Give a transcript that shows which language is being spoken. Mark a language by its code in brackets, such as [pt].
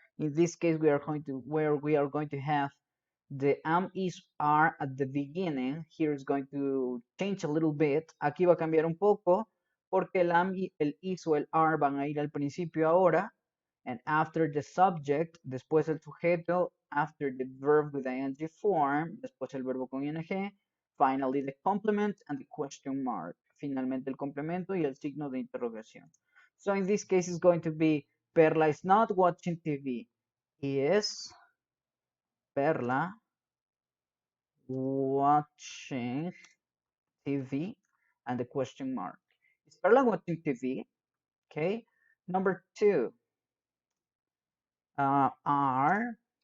[en] In this case, we are going to have the am, is, are at the beginning. Here is going to change a little bit. [es] Aquí va a cambiar un poco porque el am, el is o el are van a ir al principio ahora. [en] And after the subject, [es] después el sujeto, [en] after the verb with ing form, [es] después el verbo con ing, [en] finally the complement and the question mark. [es] Finalmente el complemento y el signo de interrogación. [en] So in this case, it's going to be Perla is not watching TV. Is Perla watching TV? And the question mark. Is Perla watching TV? Okay. Number two. Are